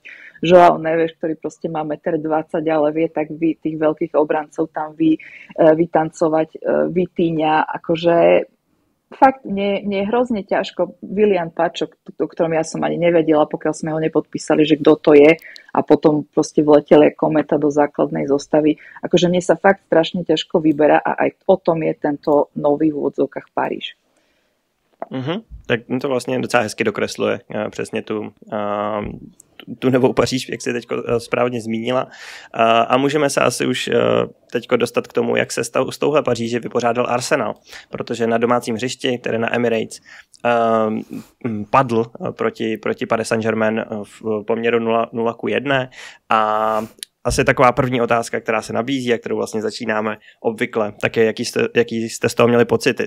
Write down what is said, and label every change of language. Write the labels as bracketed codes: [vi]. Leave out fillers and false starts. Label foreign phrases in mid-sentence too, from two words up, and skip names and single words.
[sk] Joao Neves, ktorý proste má 1,20 m, ale vie tak tých veľkých obrancov tam vytancovať, vytíňa, akože fakt, mne je hrozne ťažko. Willian Pacho, o ktorom ja som ani nevedela, pokiaľ sme ho nepodpísali, že kto to je a potom proste vleteli kometa do základnej zostavy. Akože mne sa fakt strašne ťažko vyberá a aj o tom je tento nový v úvodzovkách Paríž. [cs] Tak to vlastně docela hezky dokresluje přesně tu novou Paříž, jak jsi teď správně zmínila. A můžeme se asi už teď dostat k tomu, jak se s touhle Paříže vypořádal Arsenal, protože na domácím hřišti, tedy na Emirates, padl proti Paris Saint-Germain v poměru 0-1 a asi taková první otázka, která se nabízí a kterou vlastně začínáme obvykle, tak je, jaký jste z toho měli pocity.